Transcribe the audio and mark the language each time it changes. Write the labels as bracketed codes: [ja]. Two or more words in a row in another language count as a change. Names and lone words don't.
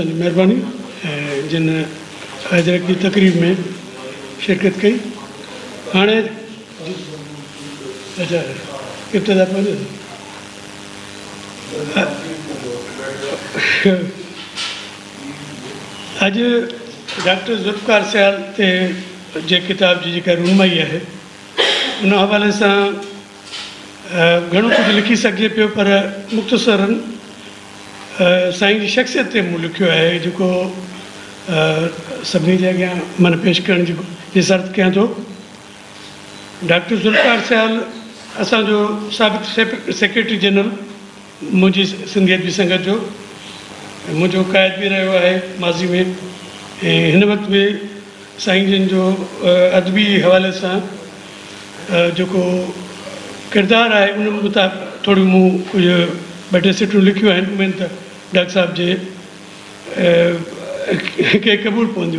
[sd] की मेहरबानी जिन हजरत की तकरीब में शिरकत कई हाँ अच्छा इब्तदा पर अज डॉक्टर ज़ुल्फ़िकार सियाल ते जे किताब जी जेका रूनमाई है उन हवाले से घणो कुछ लिखी सके पियो पर मुख़्तसरन साईं जी शख्सियत ते मूं लिखियो है जो सभी के अॻियां मन पेश करण जी सर्त कयां थो। डॉक्टर ज़ुल्फ़िकार सियाल असांजो साबिक़ सेक्रेटरी जनरल मुंहिंजी सिंधियत जी संगत जो मुंहिंजो क़ाइद भी रहियो आहे माज़ी में ऐं हिन वक़्तु बि साईं जन जो अदबी हवाले सां जेको किरदारु आहे उन मुताबिक़ थोड़ी मूं कुझु ॿ टे सिटूं लिखियूं आहिनि उमेद त डॉक्टर साहब जे खे क़बूल पवंदियूं।